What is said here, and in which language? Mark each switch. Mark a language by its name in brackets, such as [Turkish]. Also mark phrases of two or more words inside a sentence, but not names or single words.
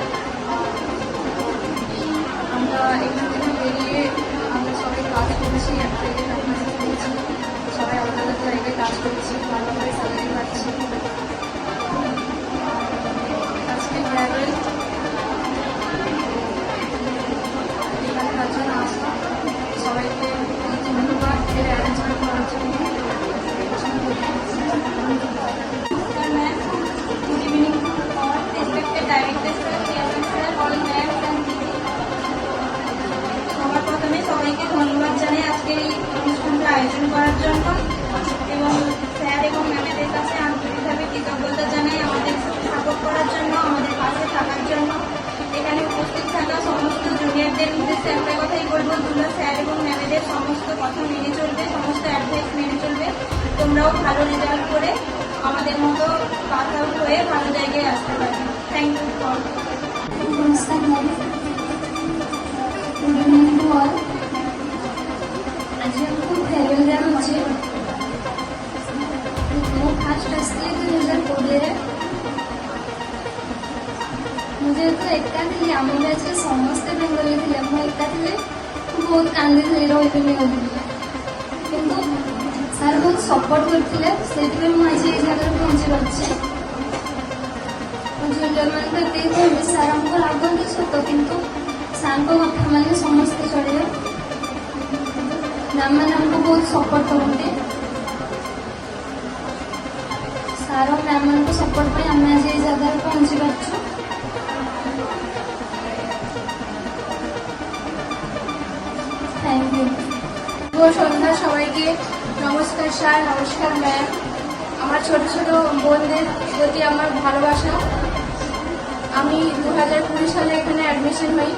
[Bangla] আমরা এখান থেকে বেরিয়ে আমরা সবাই কাজ করছি, এক জায়গায় ক্যাম্পাসে করছি, সবাই আলাদা আলাদা জায়গায় কাজ করছি, ভালোভাবে স্যালারি পাচ্ছি। আজকে ফেয়ারওয়েল এখানে তার জন্য আসলাম। সবাইকে ধন্যবাদ এর অ্যারেঞ্জমেন্ট করার জন্য। [English] Good evening all respected directors, chairman sir, all ma'ams and didi. [Bangla] সবার প্রথমে সবাইকে ধন্যবাদ জানাই আজকের এই অনুষ্ঠানটা আয়োজন করার জন্য এবং স্যার এবং ম্যামেদের কাছে আন্তরিকভাবে কৃতজ্ঞতা জানাই আমাদের সাপোর্ট করার জন্য, আমাদের পাশে থাকার জন্য। এখানে উপস্থিত থাকা সমস্ত জুনিয়রদের উদ্দেশ্যে একটা কথাই বলবো, তোমরা স্যার এবং ম্যামেদের সমস্ত কথা মেনে চলবে, সমস্ত অ্যাডভাইস মেনে চলবে। তোমরাও ভালো রেজাল্ট করে আমাদের মতো [English] pass out [Bangla] হয়ে ভালো জায়গায় আসতে পারে। [English] thank you for. নমস্কার ম্যাম, good evening to all. [Bangla] আজকে খুব ফেয়ারওয়েল দেওয়া হচ্ছে। [Odia] ମୁଁ ଫାଷ୍ଟ ଆସିଥିଲି 2020ରେ। ମୁଁ ଯେହେତୁ ଏକା ଥିଲି, ଆମ ବ୍ୟାଚ୍ରେ ସମସ୍ତେ ବେଙ୍ଗଲୀ ଥିଲେ, ମୁଁ ଏକା ଥିଲି, ମୁଁ ବହୁତ କାନ୍ଦିଥିଲି ରହିବିନି ବୋଲି। କିନ୍ତୁ ସାର୍ ବହୁତ ସପୋର୍ଟ କରିଥିଲେ, ସେଥିପାଇଁ ମୁଁ ଆଜି ଏ ଜାଗାରେ ପହଞ୍ଚି ପାରୁଛି। ମୁଁ ଜୁନିୟରମାନଙ୍କୁ ଏତିକି କହିବି, ସାର୍ ଆମକୁ ଲାଗନ୍ତି ସତ, କିନ୍ତୁ ସାର୍ଙ୍କ କଥା ମାନେ ସମସ୍ତେ ଚଳିବେ। ମ୍ୟାମ୍ମାନେ ଆମକୁ ବହୁତ ସପୋର୍ଟ କରନ୍ତି। ସାର୍ ଓ ମ୍ୟାମ୍ମାନଙ୍କ ସପୋର୍ଟ ପାଇଁ ଆମେ ଆଜି ଏ ଜାଗାରେ ପହଞ୍ଚି ପାରୁଛୁ। [English] thank you. [Bangla] শুভ সন্ধ্যা সবাইকে। নমস্কার স্যার, নমস্কার ম্যাম। আমার ছোট ছোট বোনদের প্রতি আমার ভালোবাসা। আমি 2020 সালে এখানে অ্যাডমিশন হই।